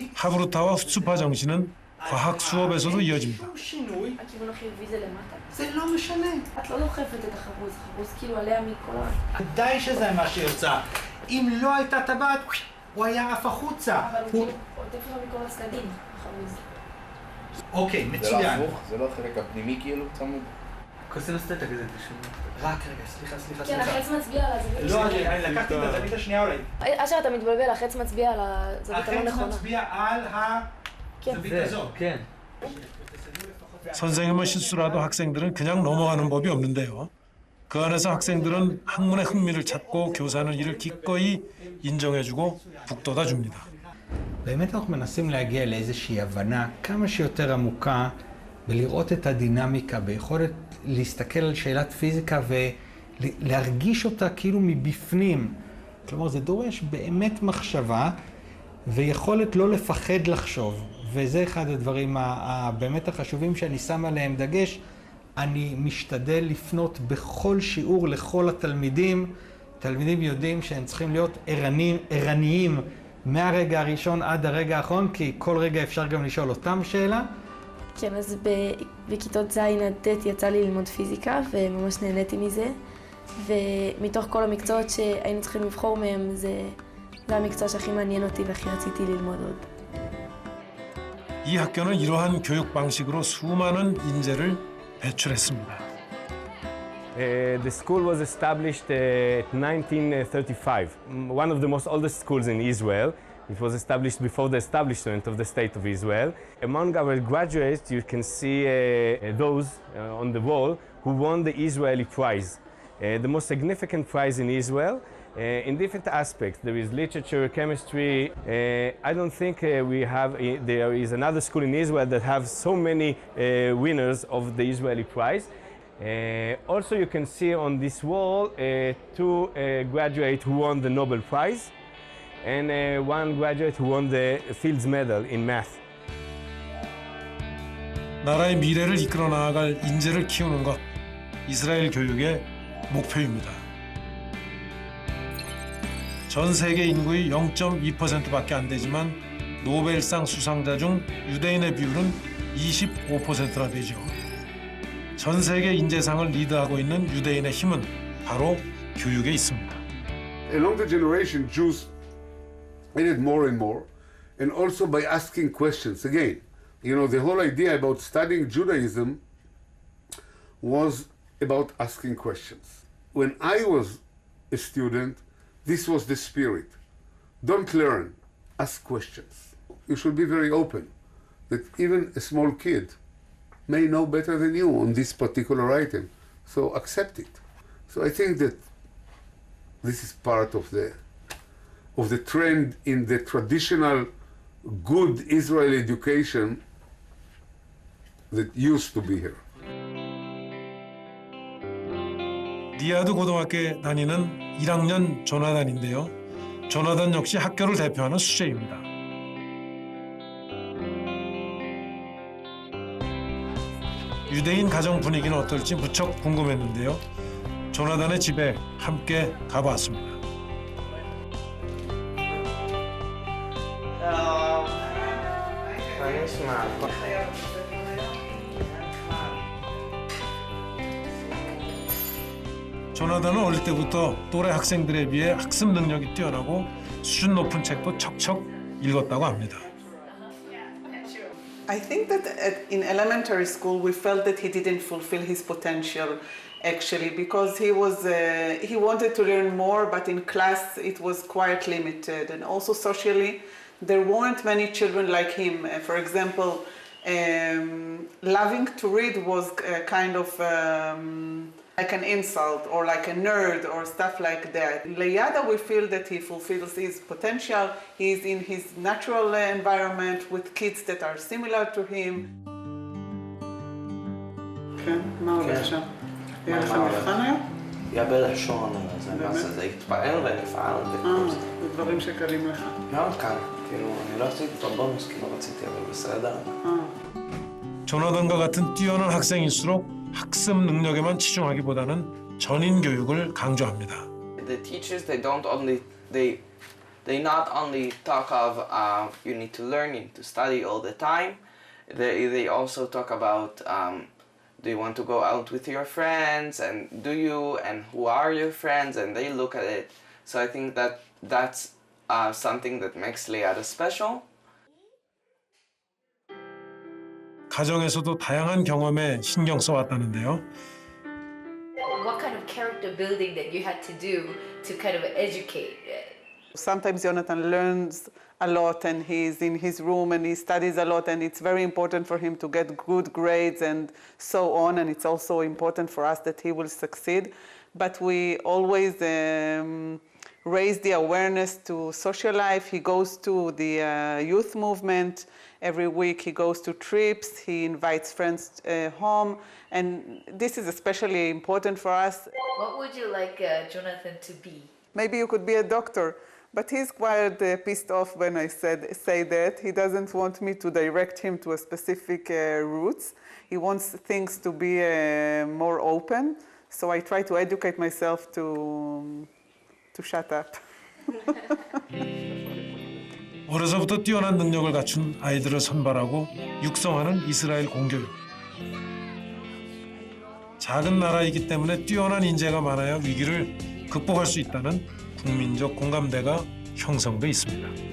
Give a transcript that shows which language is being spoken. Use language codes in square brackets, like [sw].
[ko] 하브루타와 후츠파 정신은 과학 수업에서도 이어집니다. [he] שינוי. הכיוון החיובי זה למטה. זה לא משנה. את לא דוחפת את החרוז, החרוז כאילו עליה מכל ה... ודאי שזה מה שיוצא. אם לא הייתה טבעת, הוא היה עף החוצה. אבל הוא כאילו עוטף לו מכל הצדדים, החרוז. אוקיי, מצוין. זה לא החלק הפנימי כאילו צמוד? כוסינוס תטא כזה פשוט. רק רגע, סליחה. כן, החץ מצביע על הזווית. לא, אני לקחתי את הזווית השנייה אולי. אשר, אתה מתבלבל, החץ מצביע על הזווית הלא החץ נכונה. מצביע על הזווית הזאת. כן. [ko] 선생님의 실수라도 학생들은 그냥 넘어가는 법이 없는데요. 그 안에서 학생들은 학문의 흥미를 찾고 교사는 이를 기꺼이 인정해주고 북돋아 줍니다. [he] באמת אנחנו מנסים להגיע לאיזושהי הבנה כמה שיותר עמוקה ולראות את הדינמיקה ביכולת להסתכל על שאלת פיזיקה ולהרגיש אותה כאילו מבפנים. כלומר, זה דורש באמת מחשבה ויכולת לא לפחד לחשוב. וזה אחד הדברים הבאמת החשובים שאני שם עליהם דגש. אני משתדל לפנות בכל שיעור לכל התלמידים. תלמידים יודעים שהם צריכים להיות ערניים מהרגע הראשון עד הרגע האחרון, כי כל רגע אפשר גם לשאול אותם שאלה. כן, אז בכיתות ז' עד ט' יצא לי ללמוד פיזיקה, וממש נהניתי מזה. ומתוך כל המקצועות שהיינו צריכים לבחור מהם, זה המקצוע שהכי מעניין אותי והכי רציתי ללמוד עוד. [ko] 이 학교는 이러한 교육 방식으로 수많은 인재를 배출했습니다. [en] The school was established in 1935, one of the most oldest schools in Israel. It was established before the establishment of the State of Israel. Among our graduates, you can see those on the wall who won the Israeli prize, the most significant prize in Israel. In different aspects, there is literature, chemistry. I don't think there is another school in Israel that have so many winners of the Israeli prize. Also, you can see on this wall two graduates who won the Nobel Prize and one graduate who won the Fields Medal in math. [ko] 나라의 미래를 이끌어 나아갈 인재를 키우는 것, 이스라엘 교육의 목표입니다. 전 세계 인구의 0.2%밖에 안 되지만 노벨상 수상자 중 유대인의 비율은 25%나 되죠. 전 세계 인재상을 리드하고 있는 유대인의 힘은 바로 교육에 있습니다. [en] Along the generation, Jews made it more and more, and also by asking questions. Again, you know, the whole idea about studying Judaism was about asking questions. When I was a student, this was the spirit. Don't learn, ask questions. You should be very open, that even a small kid may know better than you on this particular item, so accept it. So I think that this is part of the trend in the traditional good Israeli education that used to be here. [ko] 리아드 고등학교에 다니는 1학년 조나단인데요. 조나단 역시 학교를 대표하는 수재입니다. 유대인 가정 분위기는 어떨지 무척 궁금했는데요. 조나단의 집에 함께 가봤습니다. 조나단은 어릴 때부터 또래 학생들에 비해 학습 능력이 뛰어나고 수준 높은 책도 척척 읽었다고 합니다. [en] I think that in elementary school we felt that he didn't fulfill his potential actually because he wanted to learn more, but in class it was quite limited, and also socially there weren't many children like him. For example, loving to read was kind of like an insult or like a nerd or stuff like that. Liada, we feel that he fulfills his potential. He's in his natural environment with kids that are similar to him. [he] כן, מה הולך שם? יהיה לך מבחן היום? יהיה בלשון, זה יתפעל ונפעל וכל זה. זה דברים שקלים לך. מאוד קל, כאילו, אני לא עשיתי את הבונוס כי לא רציתי, אבל בסדר. [ko] 조나단과 같은 뛰어난 학생일수록 학습 능력에만 치중하기보다는 전인 교육을 강조합니다. [en] The teachers, they not only talk of you need to learn, you need to study all the time. They also talk about do you want to go out with your friends, and do you, and who are your friends, and they look at it. So I think that's something that makes Liada special. [ko] 가정에서도 다양한 경험에 신경 써왔다는데요. [en] what kind of character building that you had to do to kind of educate? Sometimes Jonathan learns a lot and he's in his room and he studies a lot and it's very important for him to get good grades and so on, and it's also important for us that he will succeed. But we always raise the awareness to social life. He goes to the youth movement. Every week he goes to trips, he invites friends home, and this is especially important for us. What would you like Jonathan to be? Maybe you could be a doctor, but he's quite pissed off when I say that. He doesn't want me to direct him to a specific routes. He wants things to be more open, so I try to educate myself to shut up. [ko] 어려서부터 뛰어난 능력을 갖춘 아이들을 선발하고 육성하는 이스라엘 공교육. 작은 나라이기 때문에 뛰어난 인재가 많아야 위기를 극복할 수 있다는 국민적 공감대가 형성돼 있습니다.